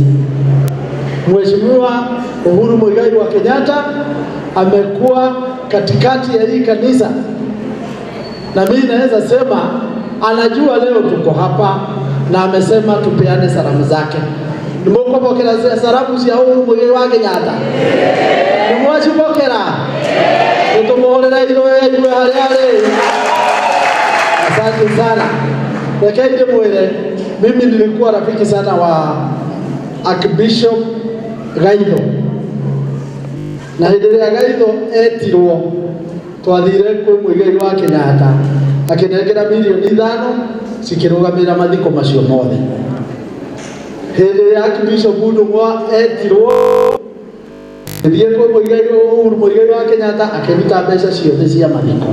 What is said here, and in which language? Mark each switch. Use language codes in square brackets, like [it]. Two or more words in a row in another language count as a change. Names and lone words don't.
[sw] Mheshimiwa Uhuru Muigai wa Kenyatta amekuwa katikati ya hii kanisa, na mimi naweza sema anajua leo tuko hapa, na amesema tupeane salamu zake. [ki] Nimukopokera salamu cia Uhuru Muigai wa Kenyatta? Nimwacipokera? Tumuhorera iroe iwe hali. [sw] Asante sana. Lakini [ki] ndimwire [sw] mimi nilikuwa rafiki sana wa Archbishop Gaitho, [ki] na hĩndĩ ĩrĩa Gaitho etirwo twathire kwĩ Muigai wa Kenyatta akinengera milioni 5 cikĩrũgamĩrĩra mathiko macio mothe. Hĩndĩ ĩrĩa Archbishop Ndung'wa etirwo thiĩ kwĩ Uhuru Muigai wa Kenyatta akĩruta mbeca ciothe cia mathiko.